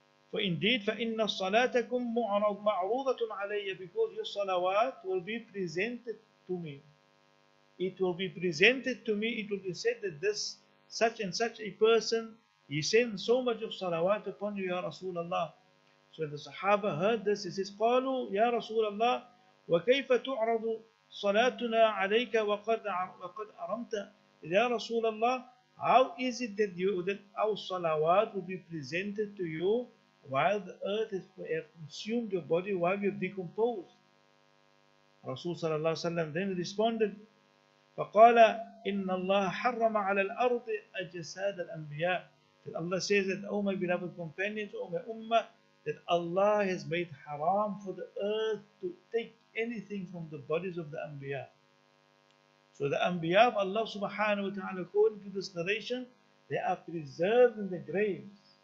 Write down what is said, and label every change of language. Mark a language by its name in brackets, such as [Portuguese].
[English] For indeed, [Arabic] فَإِنَّ صَلَاتَكُمْ مَعْرُوضَةٌ عَلَيَّ," [English] because your salawat will be presented to me. It will be presented to me. It will be said that this such and such a person, he sent so much of salawat upon you, Ya Rasulullah. So when the Sahaba heard this, he says, [Arabic] قالوا يا رسول الله وكيف تعرض صلاتنا عليك وقد أرمت. [English] Ya Rasulullah, how is it that our salawat will be presented to you while the earth has consumed your body, while you have decomposed? Rasul sallallahu alaihi wasallam then responded, [Arabic] فقال إن الله حرم على الأرض أجساد الأنبياء. [English] That Allah says that, O my beloved companions, O my ummah, that Allah has made haram for the earth to take anything from the bodies of the Anbiya. So the Anbiya of Allah subhanahu wa ta'ala, according to this narration, they are preserved in the graves.